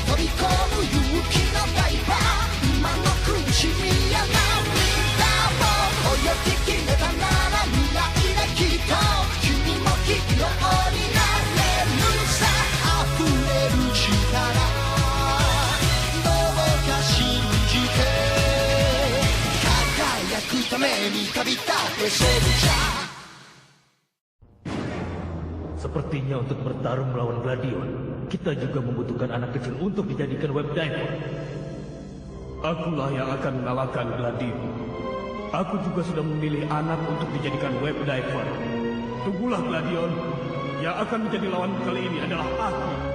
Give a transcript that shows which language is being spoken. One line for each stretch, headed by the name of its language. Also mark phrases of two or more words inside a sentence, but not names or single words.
Japanese: 飛び込む勇気のダイバー今の苦しみや涙を泳ぎきれたなら未来できっと君もヒーローになれるさ溢れる力どうか信じて輝くために旅立てセルジャー
Indonesian: Sepertinya untuk bertarung melawan Gladion, kita juga membutuhkan anak kecil untuk dijadikan
English: web diver.
Indonesian: Akulah yang akan mengalahkan Gladion. Aku juga sudah memilih anak untuk dijadikan
English: web diver.
Indonesian: Tunggulah Gladion, yang akan menjadi lawan kali ini adalah aku.